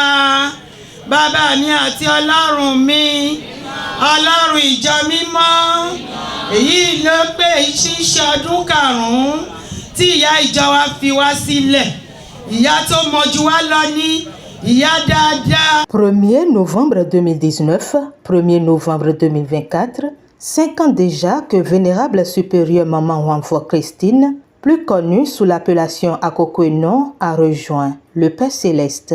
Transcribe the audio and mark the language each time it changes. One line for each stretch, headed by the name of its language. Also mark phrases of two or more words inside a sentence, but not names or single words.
Yoruba: Bàbá mi àti Ọlọ́run mi. Ọlọ́run ìjọ mímọ́. Èyí ló pé ṣíṣe ọdún karùn-ún tí ìyá ìjọ wa fi wá sílẹ̀. Ìyá tó mọ̀jú wá lọ ní ìyá dáadáa.
French: 1er novembre 2019, 1er novembre 2024, 5 ans déjà que Vénérable Supérieure Maman Wanfo Christine, plus connue sous l'appellation Akokweno, a rejoint le Père Céleste.